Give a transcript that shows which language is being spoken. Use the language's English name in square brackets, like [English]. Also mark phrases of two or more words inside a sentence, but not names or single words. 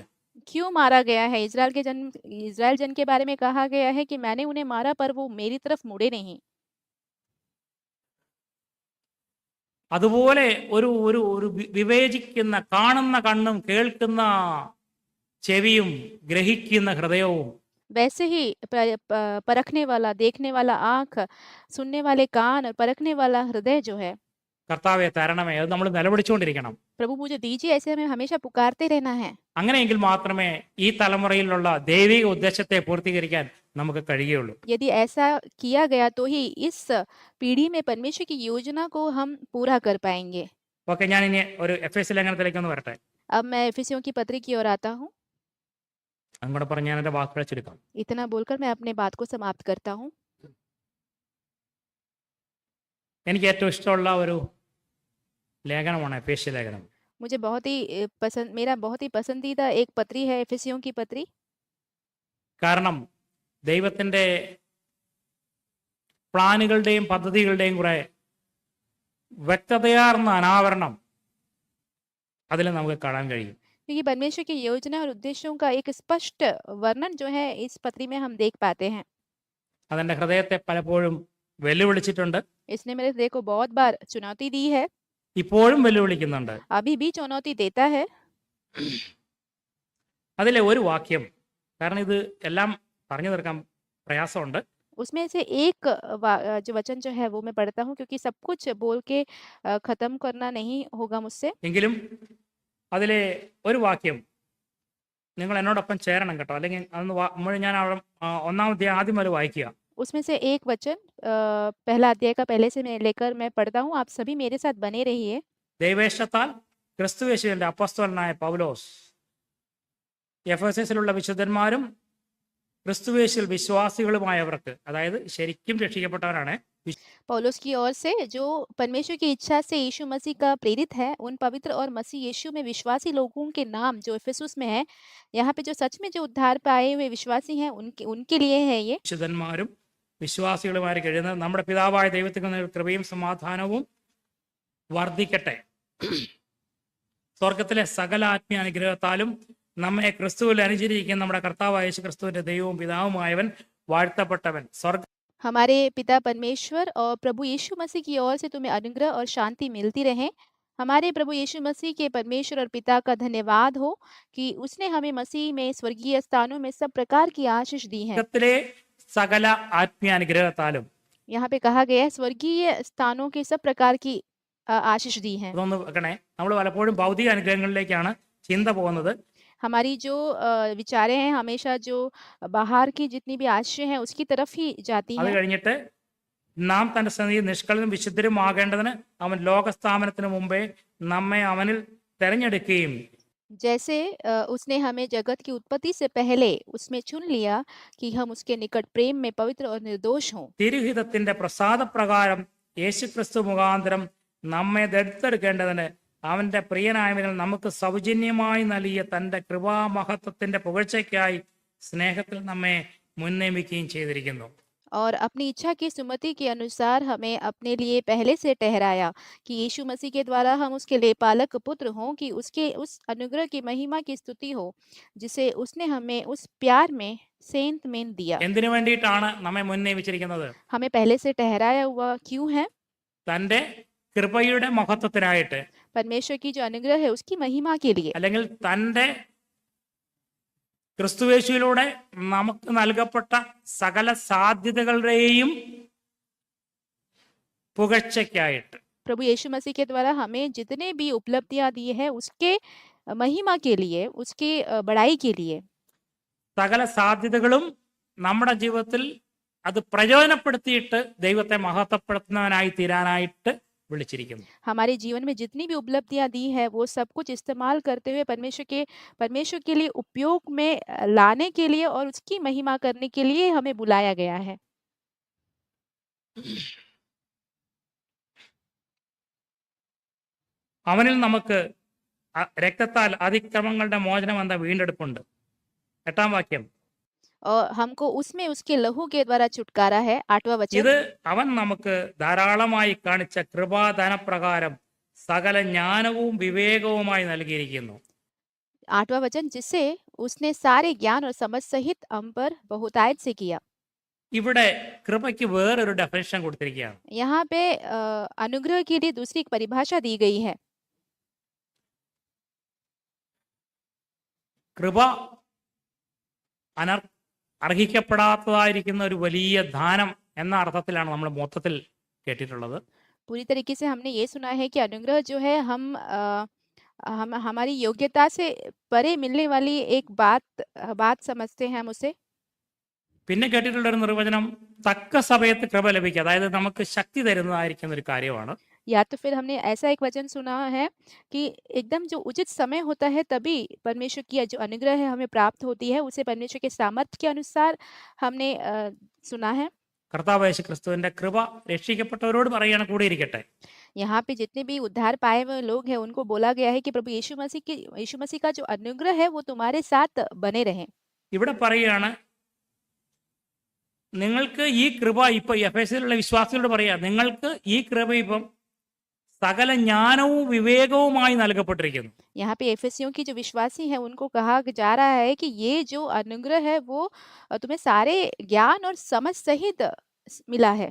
[Hindi] क्यों मारा गया है, इजराइल जन के बारे में कहा गया है कि मैंने उन्हें मारा पर वो मेरी तरफ मुड़े नहीं। [Malayalam] അതുപോലെ ഒരു ഒരു ഒരു വിവേചിക്കുന്ന, കാണുന്ന കണ്ണും കേൾക്കുന്ന ചെവിയും ഗ്രഹിക്കുന്ന ഹൃദയവും [Hindi] वैसे ही परखने वाला, देखने वाला आंख, सुनने वाले कान और परखने वाला हृदय जो है, [Malayalam] കർത്താവെ തരണമേ, അത് നമ്മൾ നിലവിളിച്ചുകൊണ്ടിരിക്കണം. [Hindi] प्रभु मुझे दीजिए, ऐसे हमें हमेशा पुकारते रहना है। [Malayalam] അങ്ങനെയെങ്കിൽ മാത്രമേ ഈ തലമുറയിലുള്ള ദൈവിക ഉദ്ദേശത്തെ പൂർത്തീകരിക്കാൻ നമുക്ക് കഴിയുള്ളൂ. [Hindi] यदि ऐसा किया गया तो ही इस पीढ़ी में परमेश्वर की योजना को हम पूरा कर पाएंगे। [Malayalam] ഓക്കെ, ഞാൻ ഇനി ഒരു എഫേസ്യ ലേഖനത്തിലേക്ക് ഒന്ന് വരട്ടെ. [Hindi] अब मैं एफिसियों की पत्री की ओर आता हूँ। [Malayalam] അങ്ങോട്ട് പറഞ്ഞ് ഞാൻ എൻ്റെ വാക്കുകളെ ചുരുക്കാം. [Hindi] इतना बोलकर मैं अपने बात को समाप्त करता हूँ। [Malayalam] എനിക്ക് ഏറ്റവും ഇഷ്ടമുള്ള ഒരു ലേഖനമാണ് എഫേസ്യ ലേഖനം. [Hindi] मुझे बहुत ही मेरा बहुत ही पसंदीदा एक पत्री है एफिसियों की पत्री। [Malayalam] കാരണം ദൈവത്തിൻ്റെ പ്ലാനുകളുടെയും പദ്ധതികളുടെയും കുറെ വ്യക്തതയാർന്ന അനാവരണം അതിൽ നമുക്ക് കാണാൻ കഴിയും. [Hindi] क्योंकि परमेश्वर की योजना और उद्देश्यों का एक स्पष्ट वर्णन जो है इस पत्री में हम देख पाते हैं। [Malayalam] അതെൻ്റെ ഹൃദയത്തെ പലപ്പോഴും വെല്ലുവിളിച്ചിട്ടുണ്ട്, [Hindi] इसने मेरे हृदय को बहुत बार चुनौती दी है, [Malayalam] ഇപ്പോഴും വെല്ലുവിളിക്കുന്നുണ്ട്. [Hindi] अभी भी चुनौती देता है। [Malayalam] അതിലെ ഒരു വാക്യം, കാരണം ഇത് എല്ലാം പറഞ്ഞു തീർക്കാൻ പ്രയാസമുണ്ട്, [Hindi] उसमें से एक जो वचन जो है वो मैं पढ़ता हूँ, क्योंकि सब कुछ बोल के खत्म करना नहीं होगा मुझसे। [Malayalam] എങ്കിലും അതിലെ ഒരു വാക്യം നിങ്ങൾ എന്നോടൊപ്പം ചേരണം കേട്ടോ, അല്ലെങ്കിൽ അതൊന്ന് ഞാൻ ഒന്നാമത്തെ ആദ്യം വരെ വായിക്കുക. [Hindi] उसमें से एक वचन पहला अध्याय का पहले से मैं लेकर मैं पढ़ता हूँ, आप सभी मेरे साथ बने रहिए। [Malayalam] ദൈവേഷ്ടത്താൽ ക്രിസ്തുയേശുവിന്റെ അപ്പോസ്തലനായ പൗലോസ് എഫെസസിലുള്ള വിശുദ്ധന്മാരും ക്രിസ്തുയേശുവിൽ വിശ്വാസികളുമായവർക്ക്, അതായത് ശരിക്കും രക്ഷിക്കപ്പെട്ടവരാണ്, [Hindi] पौलुस की ओर से जो परमेश्वर की इच्छा से यीशु मसीह का प्रेरित है, उन पवित्र और मसीह यीशु में विश्वासी लोगों के नाम जो इफिसुस में है, यहाँ पे जो सच में जो उद्धार पाए हुए विश्वासी हैं उनके उनके लिए है ये। [Malayalam] വിശുദ്ധന്മാരും വിശ്വാസികളുമായി കഴിയുന്നത് നമ്മുടെ പിതാവായ ദൈവത്തിന് കൃപയും സമാധാനവും വർദ്ധിക്കട്ടെ. സ്വർഗത്തിലെ സകല ആത്മീയ അനുഗ്രഹത്താലും നമ്മെ ക്രിസ്തുവിൽ അനുചരിക്കുന്ന നമ്മുടെ കർത്താവായ യേശു ക്രിസ്തുവിന്റെ ദൈവവും പിതാവുമായവൻ വാഴ്ത്തപ്പെട്ടവൻ. [Hindi] हमारे पिता परमेश्वर और प्रभु यीशु मसीह की ओर से तुम्हें अनुग्रह और शांति मिलती रहे। हमारे प्रभु यीशु मसीह के परमेश्वर और पिता का धन्यवाद हो कि उसने हमें मसीह में स्वर्गीय स्थानों में सब प्रकार की आशीष दी है। [Malayalam] സ്വർഗത്തിലെ സകല ആത്മീയ അനുഗ്രഹത്താലും, [Hindi] यहाँ पे कहा गया है स्वर्गीय स्थानों के सब प्रकार की आशीष दी है। [Malayalam] അതൊന്ന് വെക്കണേ. നമ്മൾ പലപ്പോഴും ഭൗതിക അനുഗ്രഹങ്ങളിലേക്കാണ് ചിന്ത പോകുന്നത്. [Hindi] हमारी जो विचारें हैं हमेशा जो बाहर की जितनी भी आशीष हैं उसकी तरफ ही जाती [Malayalam] അത് [Hindi] हैं। [Malayalam] കഴിഞ്ഞിട്ട് നാം തന്റെ സന്നിധിയിൽ നിഷ്കളനും വിശുദ്ധരും ആകേണ്ടതിന് അവൻ ലോകസ്ഥാപനത്തിന് മുമ്പേ നമ്മെ അവനിൽ തെരഞ്ഞെടുക്കുകയും [Hindi] जैसे उसने हमें जगत की उत्पत्ति से पहले उसमें चुन लिया कि हम उसके निकट प्रेम में पवित्र और निर्दोष हों। [Malayalam] തിരുഹിതത്തിന്റെ പ്രസാദപ്രകാരം യേശുക്രിസ്തു മുഖാന്തരം നമ്മെ ദത്തെടുക്കേണ്ടതിന് അവന്റെ പ്രിയനായവനിൽ നമുക്ക് സൗജന്യമായി നൽകിയ തന്റെ കൃപാമഹത്വത്തിന്റെ പുകഴ്ചയ്ക്കായി സ്നേഹത്തിൽ നമ്മെ മുൻനിയമിക്കുകയും ചെയ്തിരിക്കുന്നു. [Hindi] और अपनी इच्छा की सुमति के अनुसार हमें अपने लिए पहले से ठहराया कि यीशु मसीह के द्वारा हम उसके लेपालक पुत्र हों, कि उसके उस अनुग्रह की महिमा की स्तुति हो जिसे उसने हमें उस प्यार में सेंत में दिया। [Malayalam] എന്തിനു വേണ്ടിയിട്ടാണ് നമ്മെ മുൻനിയമിച്ചിരിക്കുന്നത്? [Hindi] हमें पहले से ठहराया हुआ क्यों है? [Malayalam] തന്റെ കൃപയുടെ മഹത്വത്തിനായിട്ട്, [Hindi] परमेश्वर की जो अनुग्रह है उसकी महिमा के लिए, [Malayalam] അല്ലെങ്കിൽ തന്റെ ക്രിസ്തുയേശുവിലൂടെ നമുക്ക് നൽകപ്പെട്ട സകല സാധ്യതകളുടെയും പുകഴ്ചയ്ക്കായിട്ട്. [Hindi] प्रभु यीशु मसीह के द्वारा हमें जितने भी उपलब्धियां दी है उसके महिमा के लिए, उसकी बड़ाई के लिए। [Malayalam] സകല സാധ്യതകളും നമ്മുടെ ജീവിതത്തിൽ അത് പ്രയോജനപ്പെടുത്തിയിട്ട് ദൈവത്തെ മഹത്വപ്പെടുത്തുന്നവനായി തീരാനായിട്ട് വിളിച്ചിരിക്കുന്നു. [Hindi] हमारे जीवन में जितनी भी उपलब्धियां दी है वो सब कुछ इस्तेमाल करते हुए परमेश्वर के लिए उपयोग में लाने के लिए और उसकी महिमा करने के लिए हमें बुलाया गया है। [Malayalam] അവനിൽ നമുക്ക് രക്തത്താൽ അതിക്രമങ്ങളുടെ മോചനം എന്ന വീണ്ടെടുപ്പുണ്ട്. 8-ാം വാക്യം. [Hindi] और हमको उसमें उसके लहू के द्वारा छुटकारा है। 8वां वचन। [Malayalam] ഇത് അവൻ നമുക്ക് ധാരാളമായി കാണിച്ച കൃപാദാനപ്രകാരം സകല ജ്ഞാനവും വിവേകവുമായി നൽകിയിരിക്കുന്നു. [Hindi] 8वां वचन, जिसे उसने सारे ज्ञान और समझ सहित हम पर बहुतायत से किया। [Malayalam] ഇവിടെ കൃപയ്ക്ക് വേറൊരു ഡെഫിനിഷൻ കൊടുത്തിരിക്കുകയാണ്. [Hindi] यहाँ पे अनुग्रह के लिए दूसरी एक परिभाषा दी गई है। [Malayalam] കൃപ അർഹിക്കപ്പെടാത്തതായിരിക്കുന്ന ഒരു വലിയ ദാനം എന്ന അർത്ഥത്തിലാണ് നമ്മൾ മൊത്തത്തിൽ കേട്ടിട്ടുള്ളത്. [Hindi] पूरी तरीके से हमने ये सुना है कि अनुग्रह जो है हम हम हमारी योग्यता से परे मिलने वाली एक बात समझते हैं हम उसे। [Malayalam] പിന്നെ കേട്ടിട്ടുള്ള ഒരു നിർവചനം തക്ക സമയത്ത് കൃപ ലഭിക്കുക, അതായത് നമുക്ക് ശക്തി തരുന്നതായിരിക്കുന്ന ഒരു കാര്യമാണ്. [Hindi] या तो फिर हमने ऐसा एक वचन सुना है कि एकदम जो उचित समय होता है तभी परमेश्वर की जो अनुग्रह है हमें प्राप्त होती है, उसे परमेश्वर के सामर्थ्य के अनुसार हमने सुना है। [Malayalam] കർത്താവ് യേശു ക്രിസ്തുവിന്റെ കൃപ രക്ഷിക്കപ്പെട്ടവരോട് പറയുകയാണ്, കൂടെ ഇരിക്കട്ടെ. [Hindi] यहाँ पे जितने भी उद्धार पाए हुए लोग हैं उनको बोला गया है कि प्रभु यीशु मसीह का जो अनुग्रह है वो तुम्हारे साथ बने रहे। [Malayalam] ഇവിടെ പറയുകയാണ്, നിങ്ങൾക്ക് ഈ കൃപ ഇപ്പൊ എഫെസ്യരിലുള്ള വിശ്വാസികളോട് പറയാ, നിങ്ങൾക്ക് ഈ കൃപ ഇപ്പം സകല ജ്ഞാനവും വിവേകവുമായി നൽകപ്പെട്ടിരിക്കുന്നു. [Hindi] यहाँ पे एफेसियों की जो विश्वासी हैं उनको कहा जा रहा है कि ये जो अनुग्रह है वो तुम्हें सारे ज्ञान और समझ सहित मिला है।